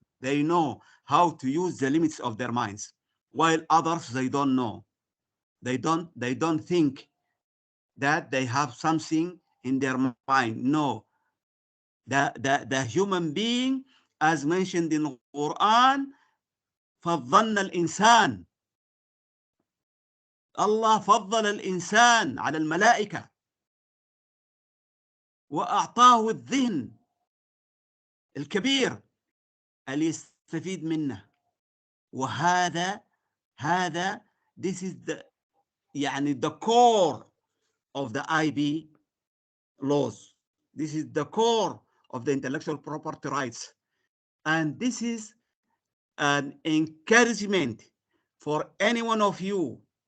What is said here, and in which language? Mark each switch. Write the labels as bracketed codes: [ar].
[en] They know how to use the limits of their minds, while others, they don't know. They don't think that they have something in their mind. No. The human being, as mentioned in the Quran, [ar] فضلنا الإنسان. الله فضل الإنسان على الملائكة وأعطاه الذهن الكبير اللي يستفيد منه. [en] وهذا this is the the core of the IB laws. This is the core of the intellectual property rights. And this is an encouragement for any one of you.